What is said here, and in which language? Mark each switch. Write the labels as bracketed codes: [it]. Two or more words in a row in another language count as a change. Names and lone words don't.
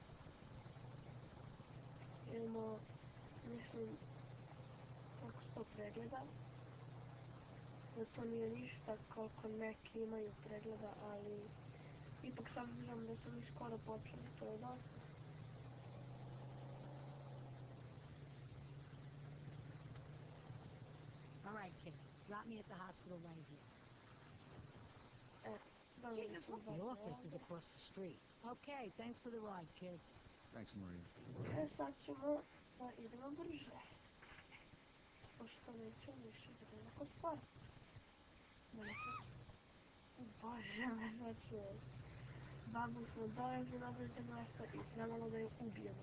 [sr] Imamo, mislim, koliko 100 pregleda. Da to nije ništa koliko neki imaju pregleda, ali ipak s obzirom da smo mi skoro počeli, to je dosta. [en] All right, kid. Drop me at the hospital right here. [sr] Dobro, [en] Jesus, look, the office is across the street. Okay, thanks for the ride, kid. Thanks, Maria. [sr] sad ćemo da idemo brže. Pošto nećemo više da nekako sporo. Bože me, znači, babu smo dovezli na određeno mjesto i trebalo da je ubijemo.